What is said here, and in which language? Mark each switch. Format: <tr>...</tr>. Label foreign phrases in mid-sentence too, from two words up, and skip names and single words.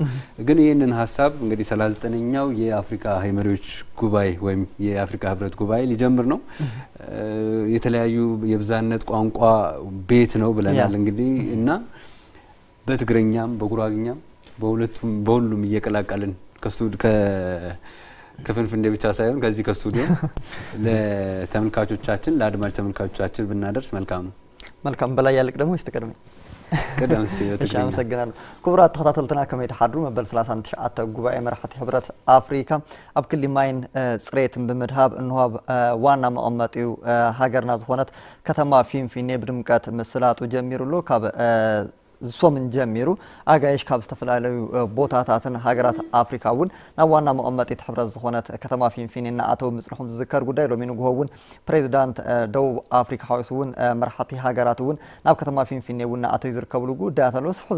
<am>ግን ይሄንን ሐሳብ እንግዲህ 39ኛው የአፍሪካ የመሪዎች ጉባኤ ወይም የአፍሪካ ሕብረት ጉባኤ ሊጀምር ነው የተለያዩ የብዛነት ቋንቋ ቤት ነው ብለናል እንግዲህ እና በትግረኛም በጉራግኛም በሁሉም እየቀላቀልን ከፍንፍንዴ ብቻ ሳይሆን ከዚህ ከስቱዲዮ ለተመልካቾቻችን ለአድማጭ ተመልካቾቻችን ብናደርስ መልካም በላይ ያልቅ ደግሞ ይስተቀድመኝ ቀደም እስቲ በትግረኛ</am> <ti>አመሰግናለሁ ክቡራት ተከታተልትና ከመይ ተሓድሩ መበል 39 ጉባኤ መራሕቲ ሕብረት አፍሪካ ኣብ ክሊ ማይን ጽሬትን ብምድሃብ እንሆብ ዋና መቐመጢው ሃገርና ዝኾነት ከተማ ፊንፊኔ ብድምቀት ምስላጡ ጀሚሩሎ ካብ ሶምን ጀሚሩ አጋይሽ ካብ ዝተፈላላዩ ቦታታትን ሃገራት አፍሪካውን ናብ ዋና መቐመጢት ሕብረት ዝኾነት ከተማ ፊንፊኔና አተው ምጽንሑም ዝዝከር ጉዳይ ሎሚ ንግሆውን ፕሬዚዳንት ደቡብ አፍሪካ ሓዊሱውን መራሕቲ ሃገራትውን ናብ ከተማ ፊንፊኔውን አተው ይዝርከብሉ ጉዳያት ኣሎ ስሑብ</ti>